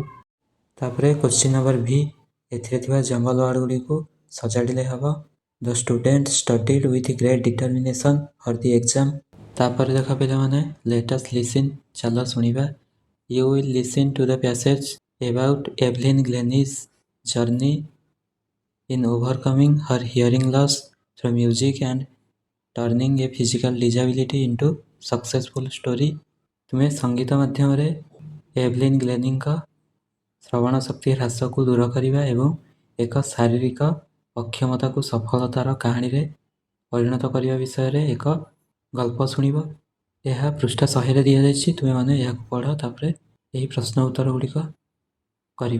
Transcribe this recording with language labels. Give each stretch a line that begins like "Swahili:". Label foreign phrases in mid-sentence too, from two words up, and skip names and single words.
English: ତାପରେ question number V
Odia: ଏଥିରେ ଥିବା
English: jumbled word
Odia: ଗୁଡ଼ିକୁ ସଜାଡ଼ିଲେ ହେବ
English: the student studied with great determination for the exam.
Odia: ତାପରେ ଦେଖ ପିଲାମାନେ
English: let us listen,
Odia: ଚାଲ ଶୁଣିବା।
English: you will listen to the passage about Evelyn Glennie's journey in overcoming her hearing loss through music and turning a physical disability into successful story।
Odia: ତୁମେ ସଙ୍ଗୀତ ମାଧ୍ୟମରେ ଏଭଲିନ୍ ଗ୍ଲେନିଙ୍କ ଶ୍ରବଣ ଶକ୍ତି ହ୍ରାସକୁ ଦୂର କରିବା ଏବଂ ଏକ ଶାରୀରିକ ଅକ୍ଷମତାକୁ ସଫଳତାର କାହାଣୀରେ ପରିଣତ କରିବା ବିଷୟରେ ଏକ ଗଳ୍ପ ଶୁଣିବ। ଏହା ପୃଷ୍ଠା 100ରେ ଦିଆଯାଇଛି, ତୁମେମାନେ ଏହାକୁ ପଢ଼, ତାପରେ ଏହି ପ୍ରଶ୍ନ ଉତ୍ତର ଗୁଡ଼ିକ କରିବ।